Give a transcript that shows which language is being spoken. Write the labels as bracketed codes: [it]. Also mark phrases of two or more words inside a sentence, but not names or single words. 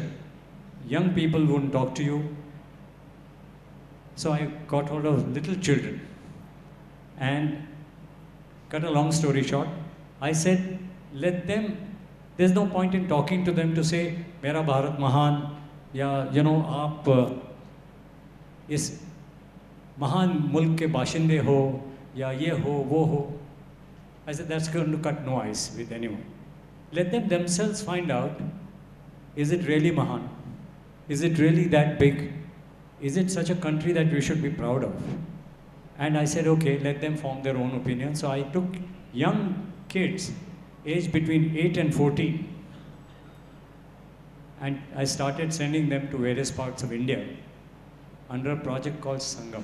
[en] Young people wouldn't talk to you. So I got hold of little children. And cut a long story short, I said, let them, there's no point in talking to them to say, [hi] मेरा भारत महान, या, आप इस महान मुल्क के बाशिंदे हो, या ये हो, वो हो. [en] I said, that's going to cut no ice with anyone. Let them themselves find out, is it really Mahan? Is it really that big? Is it such a country that we should be proud of? And I said, okay, let them form their own opinion. So I took young kids, aged between 8 and 14, and I started sending them to various parts of India under a project called Sangam.